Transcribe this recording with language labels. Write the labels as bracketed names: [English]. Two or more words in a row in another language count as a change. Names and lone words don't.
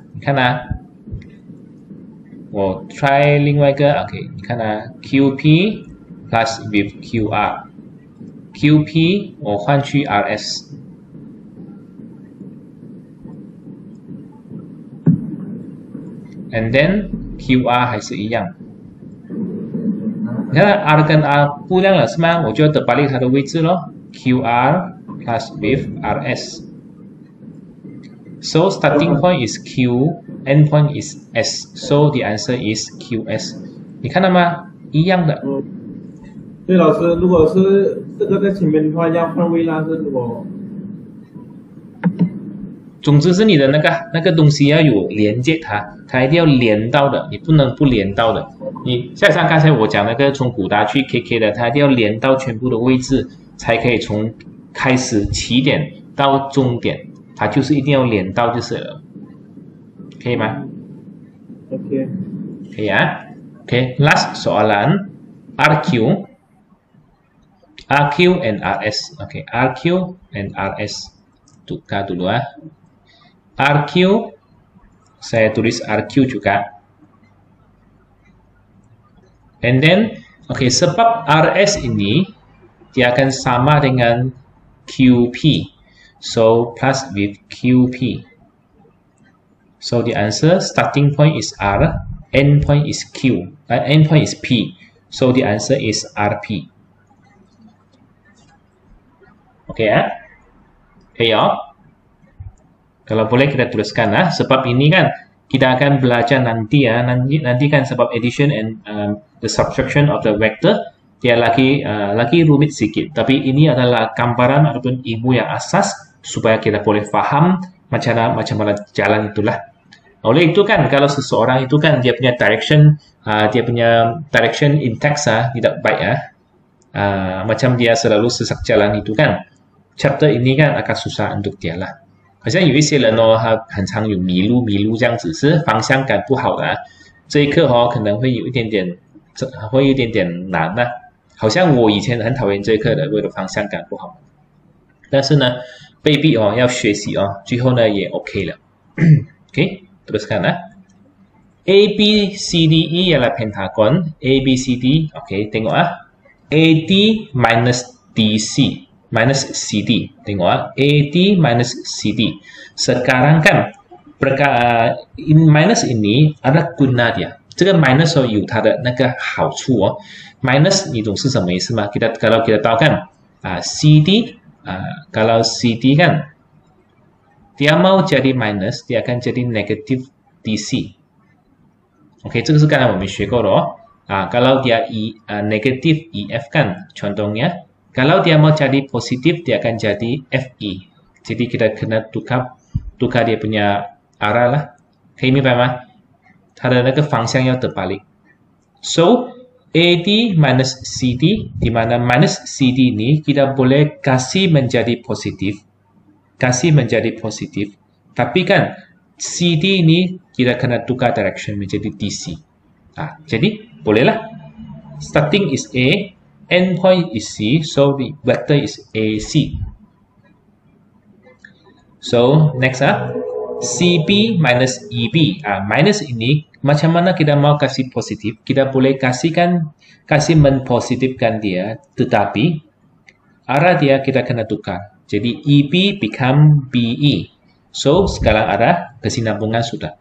[Chinese] 你看啊，我 try 另外一个 ，OK， 你看啊 ，QP [English] plus with [Chinese] QR。QP 我换去 RS， [English] and then [Chinese] QR 还是一样。你看 R 跟 R 不一样了是吗？我就要terbalik它的位置咯。 [English] QR plus with RS。So starting point is Q, end point is S. So the answer is QS。 [Chinese] 你看到吗？一样的。对，老师，如果是这个在前面的话，要换位啦，是如果。总之是你的那个东西要有连接它一定要连到的，你不能不连到的。你像刚才我讲那个从古达去 KK 的，它一定要连到全部的位置，才可以从开始起点到终点，它就是一定要连到就是了，可以吗？OK。可以啊。 [English] OK，last soalan RQ and RS. [Malay] RQ and RS. Tukar dulu ah. RQ saya tulis RQ juga. [English] And then [Malay] sebab RS ini dia akan sama dengan QP. [English] So plus with QP. So the answer starting point is R, endpoint is Q, endpoint is P. So the answer is RP. Okay ya? Okay ya? [Malay] Kalau boleh kita tuliskan lah. Sebab ini kan kita akan belajar nanti ya. Nanti kan sebab [English] addition and the subtraction of the vector [Malay] dia lagi rumit sedikit. Tapi ini adalah gambaran ataupun ilmu yang asas supaya kita boleh faham macam mana jalan itulah. Oleh itu kan kalau seseorang itu kan dia punya [English] direction in text [Malay] tidak baik ya. Macam dia selalu sesak jalan itu kan. Chapter ini kan akan susah untuk dia lah. [Chinese] 好像有一些人哦，他很常有迷路这样子，是方向感不好的这一课哦，可能会有一点点难的。好像我以前很讨厌这一课的，为了方向感不好。但是呢，被逼哦要学习哦，最后呢也 OK 了。OK， [Malay] teruskan ABCDE ialah pentagon. ABCD, OK, tengok AD minus DC. Minus CD. Tengok AD minus CD. Sekarang kan minus ini ada guna dia. [Chinese] 这个 minus 有它的那个好处哦。minus 你懂是什么意思吗？ [Malay] kalau kita tahu kan CD kalau CD kan dia mau jadi minus, dia akan jadi negative DC. [Chinese] OK， 这个是刚才我们学过的哦。 [Malay] kalau dia negative EF kan contohnya. Kalau dia mau jadi positif, dia akan jadi FE. Jadi kita kena tukar dia punya arah lah. [Chinese] 可以明白吗？它的那个方向要 terbalik. [Malay] So, AD minus CD, di mana minus CD ini kita boleh kasih menjadi positif. Tapi kan CD ini kita kena tukar direction menjadi DC. Jadi bolehlah. [English] Starting is A. Endpoint is C, so the vector is AC. So next CB minus EB. [Malay] Minus ini macam mana kita mau kasih positif? Kita boleh kasih menpositifkan dia, tetapi arah dia kita kena tukar. Jadi EB become BE. So sekarang ada kesinambungan sudah.